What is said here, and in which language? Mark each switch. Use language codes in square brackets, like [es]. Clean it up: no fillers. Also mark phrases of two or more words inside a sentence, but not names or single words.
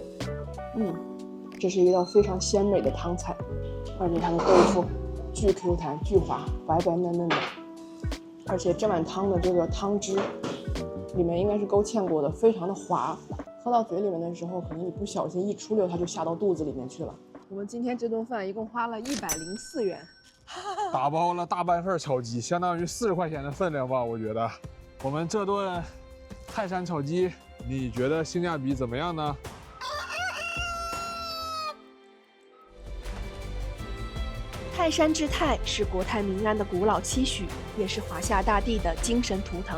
[zh] 這是一道非常鮮美的湯菜，而且它的豆腐巨 Q 彈、巨滑，白白嫩嫩的，而且這碗湯的這個湯汁裡面應該是勾芡過的，非常的滑，喝到嘴裡面的時候，可能你不小心一出溜，它就下到肚子裡面去了。我們今天這頓飯一共花了104元，打包了大半份炒雞，相當於40塊錢的分量吧，我覺得。我們這頓泰山炒雞，你覺得性價比怎麼樣呢？泰山之泰是國泰民安的古老期許，也是華夏大地的精神圖騰。